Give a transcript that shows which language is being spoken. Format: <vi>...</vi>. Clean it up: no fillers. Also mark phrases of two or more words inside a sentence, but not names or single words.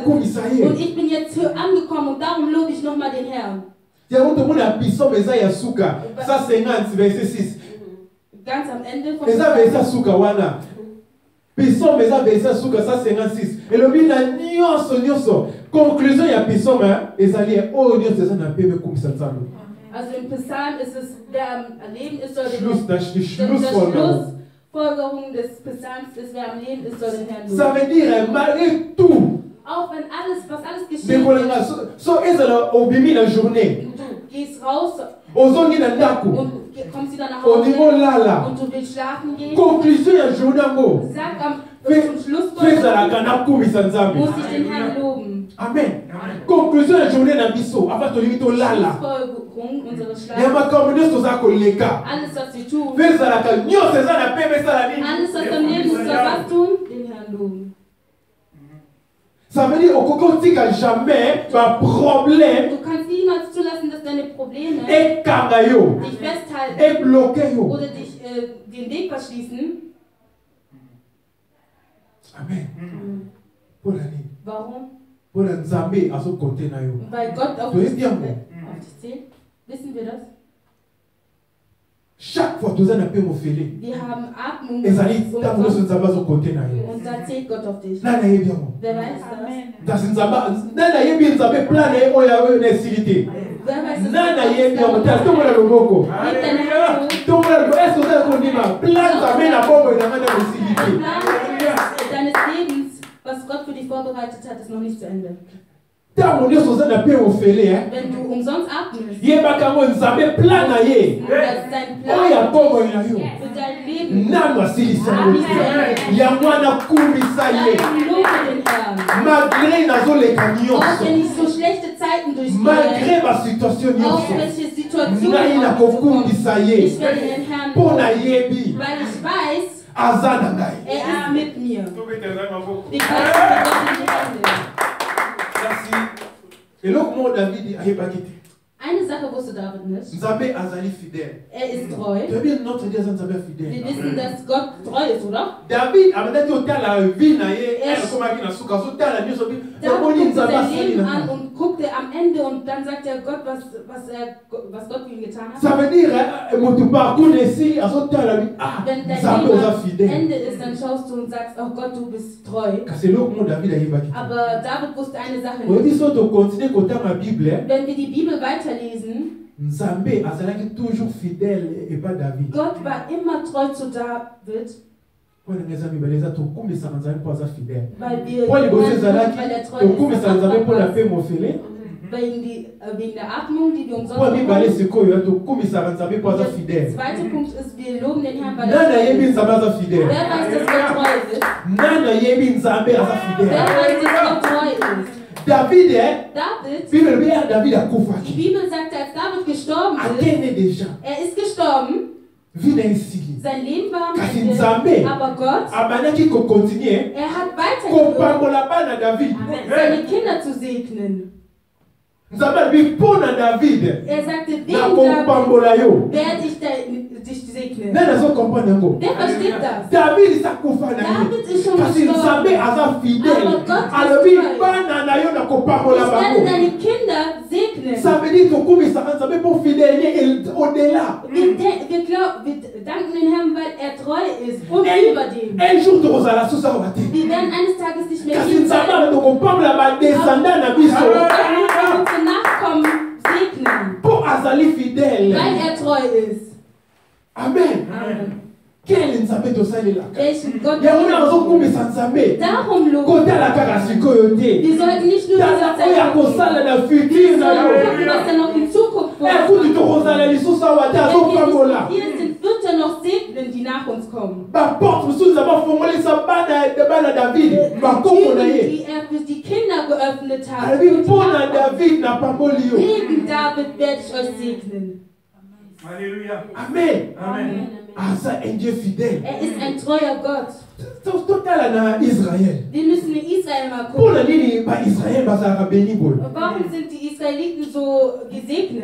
<ln>nakomisa</ln> <de>ist. Und</de> <ln>ye.</ln> <de>ich bin jetzt hier angekommen und darum lobe ich nochmal den Herrn.</de> <ln>yango tomona biso eza ya suka 150 verset 6</ln> <de>Ganz am Ende von</de> <ln>eza verset suka wana biso eza verset suka 156 elobi na nyonso conclusion ya biso ezali oyo nyonso eza na pembe kumisa nzambe.</ln> <de>Also im Psalm ist es, wer am Leben ist, soll den die die Schlussfolgerung des Psalms ist, wer am Leben ist, soll den Herrn</de> <fr>Ça</fr> <de>loben.</de> <fr>veut dire malgré tout</fr> <de>Auch wenn was alles geschieht,</de> <ln>ndekolanga so ezala obimi na journée</ln> <de>du gehst raus</de> <ln>ozongi na ndako</ln> <de>und kommst wieder nach</de> <ln>ondimo</ln> <de>Hause</de> <ln>lala</ln> <de>und du willst schlafen gehen,</de> <ln>conclusion ya journée yango</ln> <de>sag zum Schluss</de> <ln>ezalaka nakumisa nzambe.</ln> <de>muss ich den Herrn loben. Amen.</de> <ln>Conclusion ya journée na biso ava tolingi tolala</ln> <de>Schlussfolgerung unseres</de> <ln>ya</ln> <de>Schlafs,</de> <ln>makambo nyonso toza koleka</ln> <de>alles was wir tun,</de> <ln>mpe ezalaka nyonso eza na pembe esala nini.</ln> <de>alles was am Leben ist, soll was tun? Den Herrn loben.</de> <fr>Ça veut dire</fr> <ln>okoki otika</ln> <fr>jamais baproblème</fr> <de>Du kannst niemals zulassen, dass deine Probleme</de> <ln>ekanga yo</ln> <de>dich festhalten</de> <ln>ebloke yo.</ln> <de>oder dich den Weg verschließen.</de> <ln>Amen. Mpona nini?</ln> <de>Warum?</de> <ln>Mpona nzambe azokonte na yo.</ln> <de>Weil Gott auf Du dich bist ja zählt. Wissen wir das?</de> <fr>Chaque fois</fr> <ln>toza na pe mofele</ln> <de>Wir haben Atmung</de> <ln>ezali ntango nyonso nzambe azokonte na yo.</ln> <de>und da zählt Gott auf dich.</de> <ln>Nani ayebi yango?</ln> <de>Wer weiß das?</de> <ln>Kasi nani ayebi nzambe plan na ye oyo na esili te?</ln> <de>Wer weiß das?</de> <ln>Nani ayebi yango? Tala tomona loboko.</ln> <de>Hebt deine Hand hoch.</de> <ln>tomona loboko ese oza kondima plan nzambe na bomoi na ngai na esili</ln> <de>Der</de> <ln>te.</ln> <de>Plan deines Lebens, was Gott für dich vorbereitet hat, ist noch nicht zu Ende.</de> <ln>Ntango nyonso oza na pe mofele</ln> <de>Wenn du umsonst atmest,</de> <ln>yebaka yango nzambe plan na ye</ln> <de>dass dein</de> <ln>oyo ya</ln> <de>Plan</de> <ln>bomoi na yo</ln> <de>für dein Leben,</de> <ln>nano asilisa yango te yango wana kumisa ye</ln> <de>dann lobe den Herrn.</de> <ln>malgré nazoleka</ln> <de>Auch</de> <ln>nyonso</ln> <de>wenn ich so schlechte Zeiten durchgehe,</de> <ln>malgré basituation</ln> <de>auch</de> <ln>nyonso</ln> <de>welche Situationen</de> <ln>ngai</ln> <de>auf mich</de> <ln>nakokumbisa</ln> <de>zukommen,</de> <ln>ye</ln> <de>ich werde den Herrn</de> <ln>mpo</ln> <de>loben,</de> <ln>nayebi</ln> <de>weil ich weiß,</de> <ln>aza na ngai.</ln> <de>er ist mit mir.</de> <ln>tobetela maboko</ln> <de>Ich weiß, dass Gott in die Hände.</de> <ln>kasi eloko moko davidi ayebaki te</ln> <de>Eine Sache wusste David nicht.</de> <ln>nzambe azali fidèle</ln> <de>Er ist treu.</de> <ln>toyebi notre dia aza nzambe ya</ln> <de>Wir</de> <ln>fidèle</ln> <de>wissen, dass Gott treu ist, oder?</de> <ln>david abandaki otala vi na ye</ln> <en>Yes.</en> <ln>ekomaki na suka azotala nyonso bi</ln> <de>David</de> <ln>omoni</ln> <de>guckte</de> <ln>nzambe</ln> <de>sein</de> <ln>asali</ln> <de>Leben</de> <ln>na</ln> <de>an</de> <ln>ngai.</ln> <de>und guckte am Ende und dann sagt er Gott, was Gott für ihn getan hat.</de> <fr>Ça veut dire</fr> <ln>moto parcours esili azotala bi</ln> <de>Wenn dein</de> <ln>nzambe oza</ln> <de>Leben am</de> <ln>fidèle</ln> <de>Ende ist, dann schaust du und sagst, oh Gott, du bist treu.</de> <ln>kasi eloko moko david ayebaki te</ln> <de>Aber David wusste eine Sache</de> <ln>oyebi</ln> <de>nicht.</de> <ln>so tokontinue kotanga bible</ln> <de>Wenn wir die Bibel weiterlesen,</de> <ln>nzambe azalaki toujours fidèle epa david</ln> <de>Gott war immer treu zu David,</de> <ln>mpo na ngai eza mibale eza tokumisaka nzambe mpo aza fidèle</ln> <de>weil wir</de> <ln>mpo liboso</ln> <de>weil</de> <ln>ezalaki</ln> <de>er treu</de> <ln>tokumisaka</ln> <de>ist.</de> <ln>nzambe mpo na pe mofele</ln> <de>Wegen der Atmung, die wir</de> <ln>Po</ln> <de>umsonst</de> <ln>mibale</ln> <de>bekommen.</de> <ln>sikoyo tokumisaka Nzambe po aza</ln> <de>Der</de> <ln>fidèle.</ln> <de>zweite Punkt ist, wir loben den Herrn, weil</de> <ln>Nani</ln> <de>er</de> <ln>ayebi</ln> <de>treu ist.</de> <ln>Nzambe aza</ln> <de>Wer</de> <ln>fidèle?</ln> <de>weiß, dass Gott treu ist?</de> <ln>Nani ayebi Nzambe aza</ln> <de>Wer</de> <ln>fidèle?</ln> <de>weiß, dass Gott treu ist?</de> <ln>David, David, Bible lobi ya David</ln> <de>die</de> <ln>akufaki.</ln> <de>Bibel sagt, als David gestorben ist,</de> <ln>Akende déjà.</ln> <de>er ist gestorben,</de> <ln>Vi na esili.</ln> <de>sein Leben war am</de> <ln>Kasi</ln> <de>Ende,</de> <ln>Nzambe</ln> <de>aber Gott,</de> <ln>abandaki kokontinue</ln> <de>er hat weitergeführt,</de> <ln>kopambola bana David.</ln> <de>seine Kinder zu segnen.</de> <ln>Nzambe alobi mpo na David</ln> <de>Er sagte, wegen</de> <ln>na</ln> <de>David</de> <ln>kopambola yo.</ln> <de>werde ich dich segnen.</de> <ln>Nani azokomprendre yango?</ln> <de>Wer versteht das?</de> <ln>David sakufa na ye.</ln> <de>David ist schon</de> <ln>Kasi Nzambe</ln> <de>gestorben.</de> <ln>aza fidèle.</ln> <de>Aber Gott ist</de> <ln>Alobi</ln> <de>treu.</de> <ln>bana na yo na</ln> <de>Ich</de> <ln>kopambola</ln> <de>werde</de> <ln>bango.</ln> <de>deine Kinder segnen.</de> <fr>Ça veut dire</fr> <ln>tokumisaka Nzambe mpo fidèle ye au-delà.</ln> <de>Wir danken den Herrn, weil er treu ist und über dem.</de> <fr>Un jour</fr> <ln>tokozala susa oyo te.</ln> <de>Wir werden eines Tages nicht mehr</de> <ln>Kasi</ln> <de>hier</de> <ln>Nzambe</ln> <de>sein.</de> <ln>ala tokopambola badescendant na</ln> <de>Aber</de> <ln>biso.</ln> <de>Gott wird unsere Nachkommen segnen,</de> <ln>Mpo azali fidèle.</ln> <de>weil er treu ist. Amen. Amen.</de> <ln>Quel Nzambe tosalelaka?</ln> <de>Welchen Gott</de> <ln>yango wana azokumisa Nzambe</ln> <de>darum loben.</de> <ln>kotala kaka sikoyo te.</ln> <de>Wir sollten nicht nur</de> <ln>tala</ln> <de>dieser</de> <ln>oyo</ln> <de>Zeit</de> <ln>akosala na futur</ln> <de>wir</de> <ln>na</ln> <de>sollen</de> <ln>yo.</ln> <de>gucken, was er noch in Zukunft</de> <ln>ekuti</ln> <de>vorhat.</de> <ln>tokozala lisusu awa te</ln> <de>Wenn wir</de> <ln>azopambola.</ln> <de>nicht hier sind, wird er noch segnen, die nach uns kommen.</de> <ln>baporte mosusu Nzambe afongolisa bana David bakombo na</ln> <de>Türen,</de> <ln>ye.</ln> <de>die er für die Kinder geöffnet hat.</de> <ln>alobi</ln> <de>Und die</de> <ln>mpo na</ln> <de>Nachkommen.</de> <ln>David napamboli yo.</ln> <de>Wegen David werde ich euch segnen. Alléluia. Amen. Amen.</de> <fr>aza un Dieu fidèle.</fr> <de>Er ist ein treuer Gott.</de> <ln>totala na Israel.</ln> <de>Wir müssen in Israel mal</de> <ln>mpo na</ln> <de>gucken.</de> <ln>nini baisrael bazalaka beni boye.</ln> <de>Warum sind die Israeliten so gesegnet?</de>